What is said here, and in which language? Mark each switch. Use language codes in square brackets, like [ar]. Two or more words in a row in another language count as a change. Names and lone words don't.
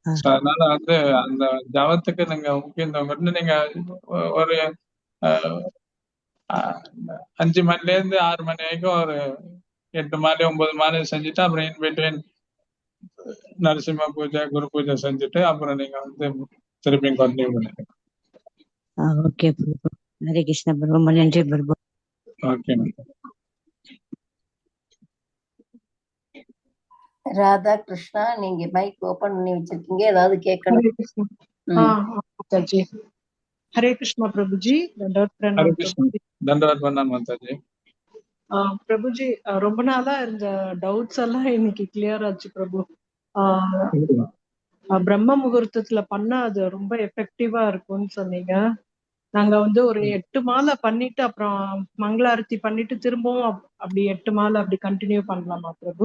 [ta] So, அதனால வந்து அந்த ஜபத்துக்கு நீங்க முக்கியத்துவம் கொடுத்து நீங்க ஒரு அஹ், அஹ், 5 மணில இருந்து 6 மணி வரைக்கும் ஒரு 8 மாலை 9 மாலை செஞ்சுட்டு அப்புறம் [en] in between [ta] நரசிம்ம பூஜை குரு பூஜை செஞ்சுட்டு அப்புறம் நீங்க வந்து திருப்பியும் கண்டினியூ பண்ணுங்க. ஓகே பிரபு. ஹரே கிருஷ்ணா பிரபு. ரொம்ப நன்றி பிரபு. ஓகே. ராதா கிருஷ்ணா, நீங்க [en] mic open [ta] பண்ணி வச்சிருக்கீங்க, ஏதாவது கேட்கணும்? [hi] हरे कृष्ण। माताजी हरे कृष्णा प्रभु जी, दंडवत [ta] ஹரே [hi] प्रणाम [ta] கிருஷ்ணா. [hi] प्रभु जी। [ta] தண்டவத் பண்ணாம மாதாஜி. [hi] प्रभु जी [ta] ரொம்ப நாளா இருந்த டவுட்ஸ் எல்லாம் இன்னைக்கு கிளியர் ஆச்சு பிரபு. பிரம்ம முகூர்த்தத்துல பண்ணா அது ரொம்ப எஃபெக்டிவா இருக்கும்னு சொன்னீங்க. நாங்க வந்து ஒரு 8 மாலை பண்ணிட்டு அப்புறம் மங்களாரத்தி பண்ணிட்டு திரும்பவும் அப்படி 8 மாலை அப்படி கண்டினியூ பண்ணலாமா பிரபு?